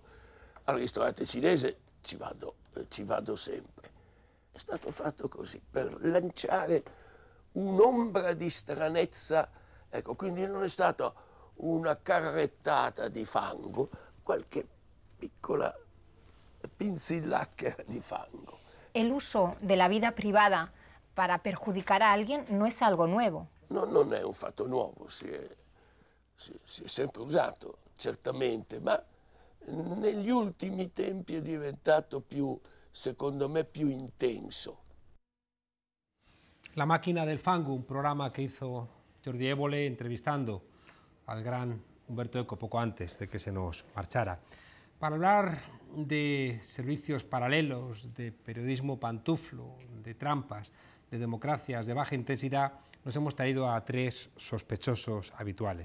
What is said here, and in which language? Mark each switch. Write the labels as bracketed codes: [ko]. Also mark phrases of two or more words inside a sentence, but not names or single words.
[it] Al ristorante cinese ci vado sempre. È stato fatto così, per lanciare un'ombra di stranezza, ecco, quindi non è stata una carrettata di fango, qualche piccola pinzillacchera di fango. [es] El uso de la vida privada para perjudicar a alguien no es algo nuevo. [it] No, non è un fatto nuovo, si è sempre usato, certamente, ma negli ultimi tempi è diventato più, secondo me, più intenso. [es] La máquina del fango, un programa que hizo Jordi Évole entrevistando al gran Humberto Eco poco antes de que se nos marchara. Para hablar de servicios paralelos, de periodismo pantuflo, de trampas, de democracias de baja intensidad, nos hemos traído a tres sospechosos habituales.